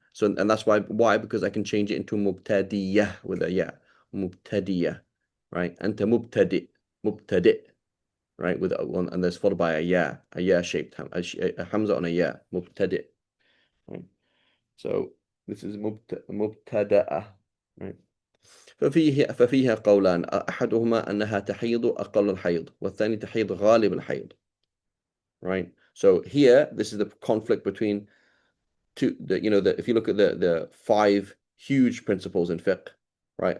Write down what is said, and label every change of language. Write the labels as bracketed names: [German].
[English] So and that's why because I can change it into mubtadiyah with a ya. Mubtadiyah, right? Anta mubtadi, right? With one and there's followed by a ya shaped a hamza on a ya, mubtadi, right? So this is مبتدأة, right? [Arabic] ففيها قولان أحدهما أنها تحيض أقل الحيض والثاني تحيض غالب الحيض, right? [English] So here this is the conflict between if you look at the five huge principles in fiqh, right?